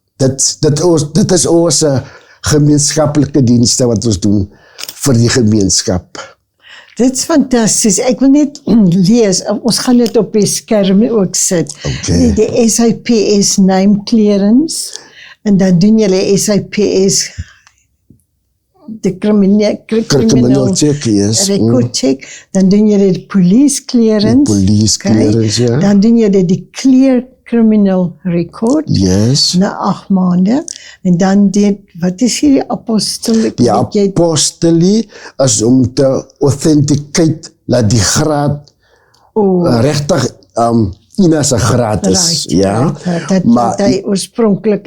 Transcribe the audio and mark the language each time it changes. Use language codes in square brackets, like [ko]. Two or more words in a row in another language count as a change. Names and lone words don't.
[af] Dit is ons gemeenskaplike dienste wat ons doen vir die gemeenskap. Dit is fantasties. Ek wil net lees, ons gaan dit op die skerm ook sit. Okay. Die SIPS [en] name clearance, [af] en dan doen julle SIPS [en] de criminal check, yes. record check, [af] dan doen julle die [en] police clearance. Police clearance, [af] ja. Dan doen julle die [en] clear criminal record. Yes. [af] Na 8 maande. En dan wat is hier die apostolie? Die apostolie is om te authenticate dat die graad regtig Ina se graad is. Ja. Maar hy oorspronklik